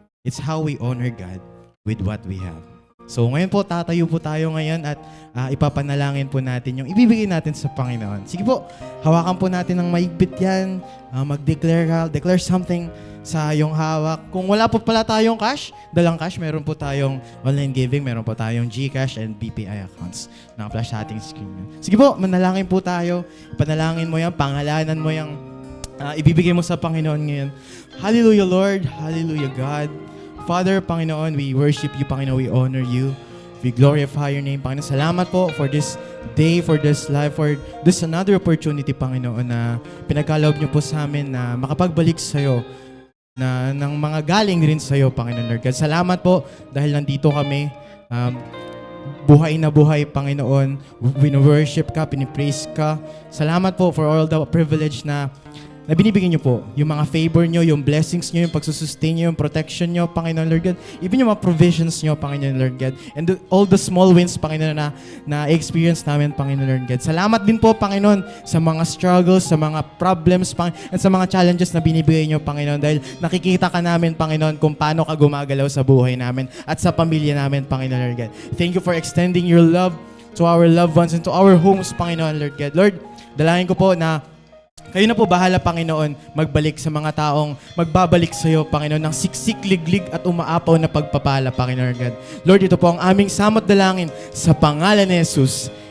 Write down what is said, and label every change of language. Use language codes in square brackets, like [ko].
[en] It's how we honor God with what we have. [tl] So ngayon po, tatayo po tayo ngayon at ipapanalangin po natin yung ibibigay natin sa Panginoon. Sige po, hawakan po natin ng maigpit yan. Declare something sa iyong hawak. Kung wala po pala tayong cash, dalang cash, meron po tayong online giving, meron po tayong GCash and BPI accounts. Naka-flash sa ating screen. Sige po, manalangin po tayo. Panalangin mo yan, pangalanan mo yung ibibigay mo sa Panginoon ngayon. [en] Hallelujah, Lord. Hallelujah, God. Father, Panginoon, we worship you, Panginoon. We honor you. We glorify your name, Panginoon. [tl] Salamat po for this day, for this life, for this another opportunity, Panginoon, na pinagkaloob niyo po sa amin na makapagbalik sa iyo na ng mga galing rin sa iyo, Panginoon Lord God. Salamat po dahil nandito kami. Buhay na buhay, Panginoon. Wino-worship ka, pinipraise ka. Salamat po for all the privilege na na binibigyan niyo po, yung mga favor niyo, yung blessings niyo, yung pagsusustain niyo, yung protection niyo, Panginoon Lord God, even yung mga provisions niyo, Panginoon Lord God, and all the small wins, Panginoon, na experience namin, Panginoon Lord God. Salamat din po, Panginoon, sa mga struggles, sa mga problems, and sa mga challenges na binibigay niyo, Panginoon, dahil nakikita ka namin, Panginoon, kung paano ka gumagalaw sa buhay namin at sa pamilya namin, Panginoon Lord God. [en] Thank you for extending your love to our loved ones and to our homes, Panginoon Lord God. [tl] Lord, dalangin ko po na kayo na po bahala, Panginoon, magbalik sa mga taong magbabalik sa iyo, Panginoon, ng siksik, liglig at umaapaw na pagpapala, Panginoon God. Lord, ito po ang aming samot dalangin sa pangalan ni Jesus.